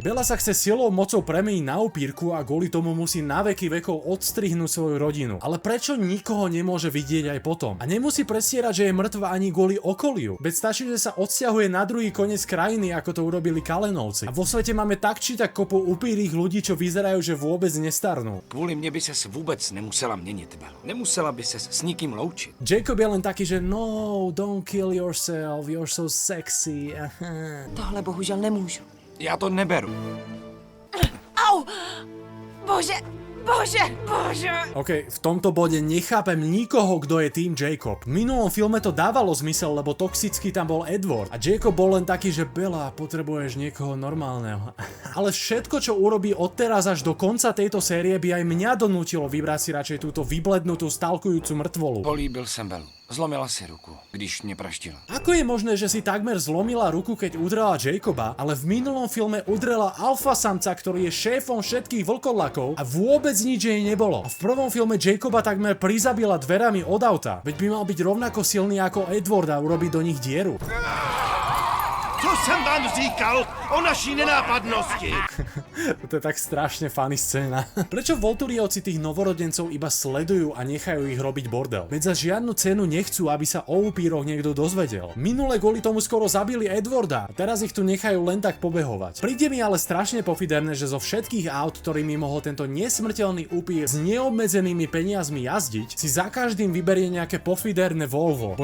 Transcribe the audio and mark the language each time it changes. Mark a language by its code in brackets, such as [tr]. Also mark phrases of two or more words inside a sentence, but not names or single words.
[sk] Bella sa chce silou mocou premeniť na upírku a kvôli tomu musí na veky vekov odstrihnúť svoju rodinu. Ale prečo nikoho nemôže vidieť aj potom? A nemusí predstierať, že je mŕtva ani kvôli okoliu. Veď stačí, že sa odsťahuje na druhý koniec krajiny, ako to urobili Kalenovci. A vo svete máme tak či tak kopu upírých ľudí, čo vyzerajú, že vôbec nestarnú. [cs] Kvůli mě by ses vůbec nemusela měnit, Bel. Nemusela by ses s nikým loučit. [sk] Jacob je len taký, že no, [en] don't kill yourself, you're so sexy. [cs] Tohle bohužel nemůžu. Já to neberu. Au! Bože! Bože! Bože! [sk] OK, v tomto bode nechápem nikoho, kto je tým Jacob. V minulom filme to dávalo zmysel, lebo toxický tam bol Edward. A Jacob bol len taký, že Bella, potrebuješ niekoho normálneho. Ale všetko, čo urobí odteraz až do konca tejto série, by aj mňa donútilo vybrať si radšej túto vyblednutú stalkujúcu mrtvolu. [cs] Políbil jsem Belu. Zlomila si ruku, když mě praštila. [sk] Ako je možné, že si takmer zlomila ruku, keď udrela Jacoba, ale v minulom filme udrela alfasamca, ktorý je šéfom všetkých vlkodlakov a vôbec nič jej nebolo. A v prvom filme Jacoba takmer prizabila dverami od auta, veď by mal byť rovnako silný ako Edward a urobiť do nich dieru. [cs] Co jsem vám říkal o naší nenápadnosti? [sk] To je tak strašne funny scéna. Prečo Volturiovci tých novorodencov iba sledujú a nechajú ich robiť bordel? Veď za žiadnu cenu nechcú, aby sa o upíroch niekto dozvedel. Minule kvôli tomu skoro zabili Edwarda a teraz ich tu nechajú len tak pobehovať. Príde mi ale strašne pofiderné, že zo všetkých aut, ktorými mohol tento nesmrteľný upír s neobmedzenými peniazmi jazdiť, si za každým vyberie nejaké pofiderné Volvo.